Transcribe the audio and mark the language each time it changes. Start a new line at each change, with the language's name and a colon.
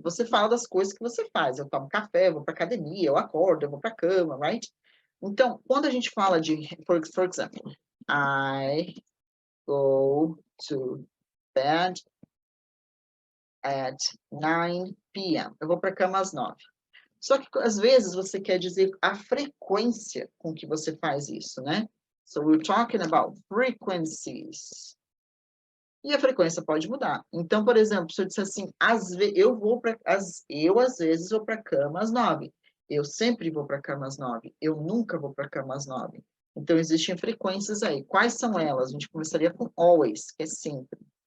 Portuguese: Você fala das coisas que você faz. Eu tomo café, eu vou para academia, eu acordo, eu vou para a cama, right? Então, quando a gente fala de,
English: for example, I go to bed at 9 p.m.
Portuguese: Eu vou para a cama às 9. Só que, às vezes, você quer dizer a frequência com que você faz isso, né?
English: So, we're talking about frequencies.
Portuguese: E a frequência pode mudar. Então, por exemplo, se eu disser assim, às vezes, eu às vezes vou para a cama às 9. Eu sempre vou para a cama às 9. Eu nunca vou para a cama às 9. Então, existem frequências aí. Quais são elas? A gente começaria com always, que é sempre.